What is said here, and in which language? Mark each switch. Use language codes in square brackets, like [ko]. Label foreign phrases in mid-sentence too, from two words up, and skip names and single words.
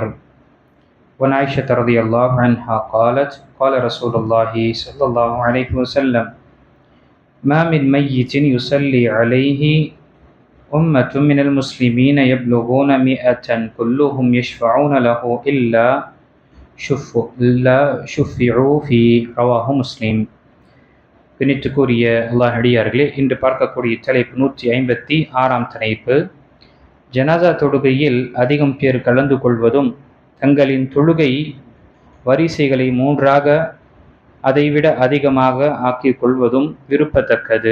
[ar] وعن عائشة رضي الله عنها قالت قال رسول الله صلى الله عليه وسلم ما من ميت يصلي عليه أمة من المسلمين يبلغون 100 كلهم يشفعون له إلا شفعوا في رواه مسلم. [ta] பிணித்துக்குரிய அல்லாஹ் அடியார்களே, இன்று பார்க்கக்கூடிய தலைப்பு 156 தலைப்பு. ஜனாசா தொழுகையில் அதிகம் பேர் கலந்து கொள்வதும் தங்களின் தொழுகை வரிசைகளை 3ஆக அதைவிட அதிகமாக ஆக்கிக் கொள்வதும் விருப்பத்தக்கது.